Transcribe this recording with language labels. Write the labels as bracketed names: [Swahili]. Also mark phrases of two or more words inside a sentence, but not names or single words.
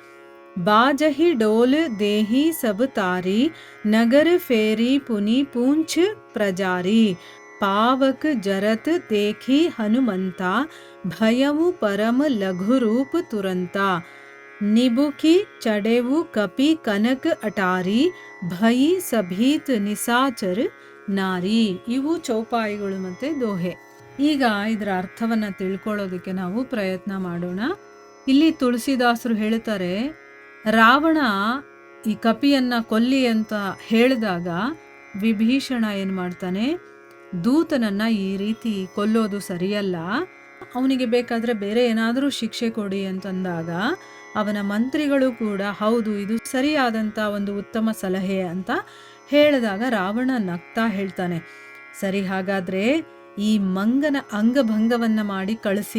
[Awadhi] बाजही डोल देही सब तारी नगर फेरी पुनी पूंछ प्रजारी पावक जरत देखी हनुमंता भयमु परम लघु रूप तुरंता निबुकी चढ़ेवु कपि कनक अटारी भई सभीत निसाचर ನಾರಿ. [Kannada] ಇವು ಚೌಪಾಯಿಗಳು ಮತ್ತು ದೋಹೆ. ಈಗ ಇದರ ಅರ್ಥವನ್ನು ತಿಳ್ಕೊಳ್ಳೋದಕ್ಕೆ ನಾವು ಪ್ರಯತ್ನ ಮಾಡೋಣ. ಇಲ್ಲಿ ತುಳಸಿದಾಸರು ಹೇಳ್ತಾರೆ, ರಾವಣ ಈ ಕಪಿಯನ್ನು ಕೊಲ್ಲಿ ಅಂತ ಹೇಳಿದಾಗ ವಿಭೀಷಣ ಏನು ಮಾಡ್ತಾನೆ, ದೂತನನ್ನು ಈ ರೀತಿ ಕೊಲ್ಲೋದು ಸರಿಯಲ್ಲ, ಅವನಿಗೆ ಬೇಕಾದರೆ ಬೇರೆ ಏನಾದರೂ ಶಿಕ್ಷೆ ಕೊಡಿ ಅಂತಂದಾಗ ಅವನ ಮಂತ್ರಿಗಳು ಕೂಡ ಹೌದು ಇದು ಸರಿಯಾದಂಥ ಒಂದು ಉತ್ತಮ ಸಲಹೆ ಅಂತ ಹೇಳಿದಾಗ ರಾವಣ ನಗ್ತಾ ಹೇಳ್ತಾನೆ, ಸರಿ ಹಾಗಾದರೆ ಈ ಮಂಗನ ಅಂಗಭಂಗವನ್ನು ಮಾಡಿ ಕಳಿಸಿ.